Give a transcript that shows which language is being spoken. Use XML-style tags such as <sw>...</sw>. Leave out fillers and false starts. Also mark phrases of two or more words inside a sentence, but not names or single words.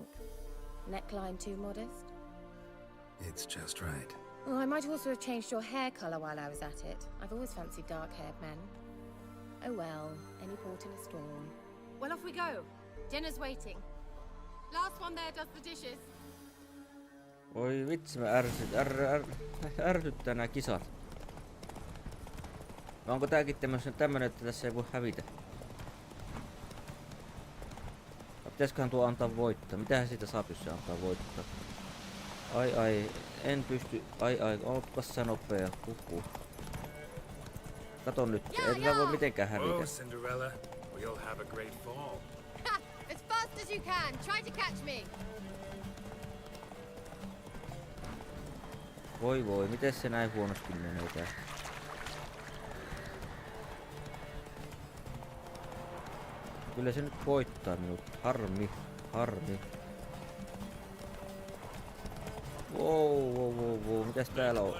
<en>Neckline too modest? It's just right. Well, I might also have changed your hair colour while I was at it. I've always fancied dark-haired men. Oh well, any port in a storm. Well, off we go. Dinner's waiting. Last one there does the dishes.</en> <fi>Voi vitsi, mä ärsyttää nää kisat. Vai onko tääkin tämmönen, että tässä ei voi hävitä? Vai pitäisköhän tuo antaa voittaa? Mitähän siitä saa, jos se antaa voittaa? Ai, en pysty. Ai, olkoon sä nopea. Kato nyt, ei tätä voi mitenkään hävitä.</fi> <en>Oh, Cinderella, we'll have a great fall. Ha! As fast as you can. Try to catch me.</en> <fi>Voi, miten se näin huonosti menee? Kyllä se nyt voittaa minut. Harmi. Wow. Mitäs täällä on?</fi>